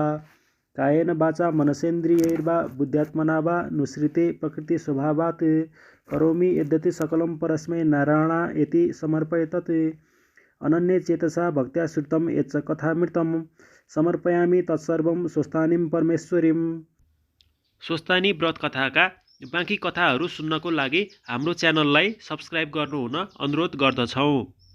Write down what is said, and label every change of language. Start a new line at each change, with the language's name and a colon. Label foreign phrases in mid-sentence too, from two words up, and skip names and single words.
Sanskrit: कायेन वाचा मनसेन्द्रियैर्वा बुद्ध्यात्मना वा नुसृते प्रकृति स्वभावात् करोमि यद्यति सकलं परस्मै नारायणायेति समर्पयेत्। अनन्ये चेतसा भक्त्या श्रुतं यच्च कथामृतं समर्पयामि तत्सर्वं स्वस्थानीं परमेश्वरीम्।
Nepali: स्वस्थानी व्रत कथाका बाँकी कथाहरू सुन्नको लागि हाम्रो च्यानललाई सब्स्क्राइब गर्नुहुन अनुरोध गर्दछौँ।